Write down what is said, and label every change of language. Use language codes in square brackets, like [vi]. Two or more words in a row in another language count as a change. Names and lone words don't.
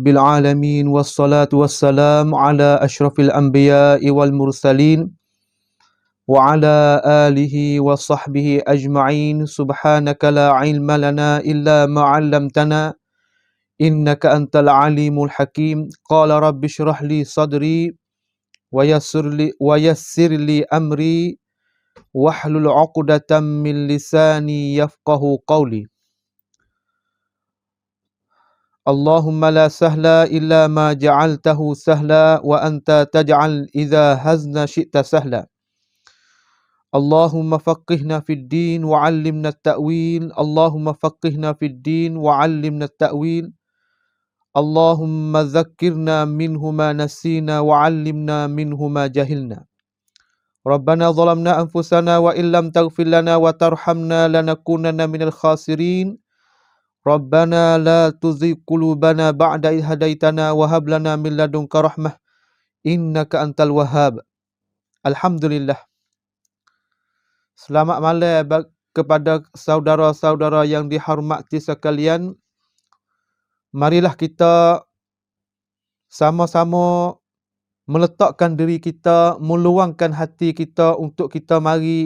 [ar] العالمين والصلاة والسلام على أشرف الأنبياء والمرسلين وعلى آله وصحبه أجمعين سبحانك لا علم لنا إلا ما علمتنا إنك أنت العليم الحكيم قال رب اشرح لي صدري ويسر لي أمري واحلل عقدة من لساني يفقهوا قولي. اللهم لا سهل إلا ما جعلته سهلا وأنت تجعل إذا حزنا شئت سهلا. اللهم فقهنا في الدين وعلمنا التأويل. اللهم فقهنا في الدين وعلمنا التأويل. اللهم ذكرنا منه ما نسينا وعلمنا منه ما جهلنا. ربنا ظلمنا أنفسنا وإن لم تغفر لنا وترحمنا لنكونن من الخاسرين. ربنا لا تزغ قلوبنا بعد إذ هديتنا وهب لنا من لدنك رحمة إنك أنت الوهاب. Alhamdulillah. [ms] Selamat malam kepada saudara-saudara yang dihormati sekalian. Marilah kita sama-sama meletakkan diri kita, meluangkan hati kita untuk kita mari